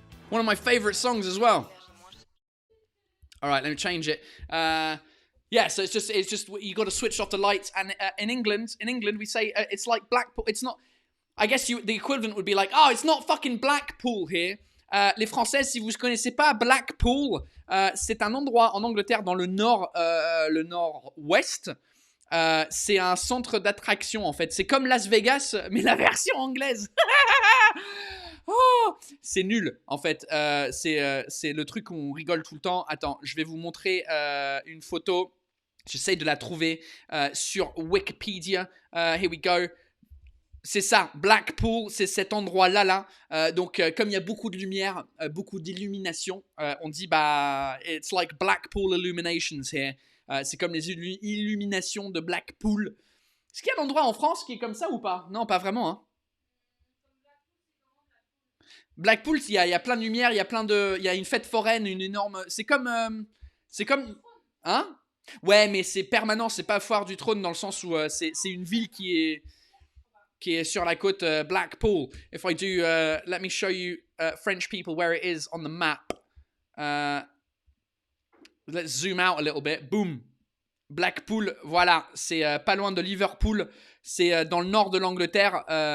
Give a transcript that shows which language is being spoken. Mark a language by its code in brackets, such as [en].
[en] One of my favorite songs as well. All right, let me change it. Yeah, so it's just you got to switch off the lights. And in England, we say it's like Blackpool. It's not. I guess the equivalent would be like, oh, it's not fucking Blackpool here. [fr] Les Français, si vous ne connaissez pas Blackpool, c'est un endroit en Angleterre dans le nord-ouest. C'est un centre d'attraction en fait. C'est comme Las Vegas, mais la version anglaise. Oh, c'est nul en fait. C'est le truc où on rigole tout le temps. Attends, je vais vous montrer une photo. J'essaye de la trouver sur Wikipédia. [en] Here we go. [fr] C'est ça, Blackpool, c'est cet endroit-là. Donc, comme il y a beaucoup de lumière, beaucoup d'illumination, on dit, bah, [en] it's like Blackpool illuminations here. [fr] C'est comme les illuminations de Blackpool. Est-ce qu'il y a un endroit en France qui est comme ça ou pas? Non, pas vraiment, hein. Blackpool, il y a plein de lumière, il y a une fête foraine, une énorme... C'est comme... Hein? Ouais, mais c'est permanent, c'est pas Foire du Trône dans le sens où c'est une ville qui est sur la côte Blackpool. [en] If I do, let me show you French people where it is on the map. Let's zoom out a little bit. Boom. [fr] Blackpool, voilà, c'est pas loin de Liverpool. C'est dans le nord de l'Angleterre.